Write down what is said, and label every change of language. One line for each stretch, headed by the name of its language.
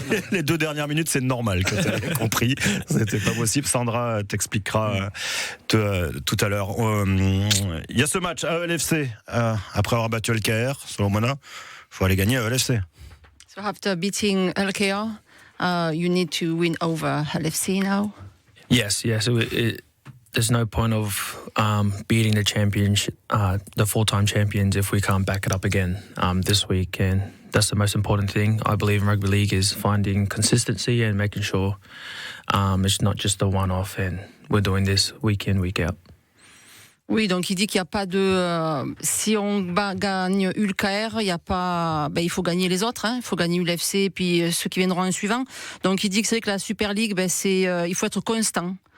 French: Les 2 dernières minutes, c'est normal que tu aies compris. C'était pas possible. Sandra t'expliquera tout à l'heure. Il y a ce match à ELFC. Après avoir battu LKR, Solomona, il faut aller gagner à ELFC.
English: So after beating LKR, you need to win over LFC now? Yes. There's no point of beating the championship, the full-time champions, if we can't back it up again this week. And that's the most important thing, I believe, in rugby league, is finding consistency and making sure it's not just a one-off and we're doing this week in, week out.
French: Oui, donc il dit qu'il n'y a pas de... si on gagne ULKR, il y a pas, il faut gagner les autres. Il faut gagner l'ULFC et puis ceux qui viendront en suivant. Donc il dit que c'est vrai que la Super League, il faut être constant.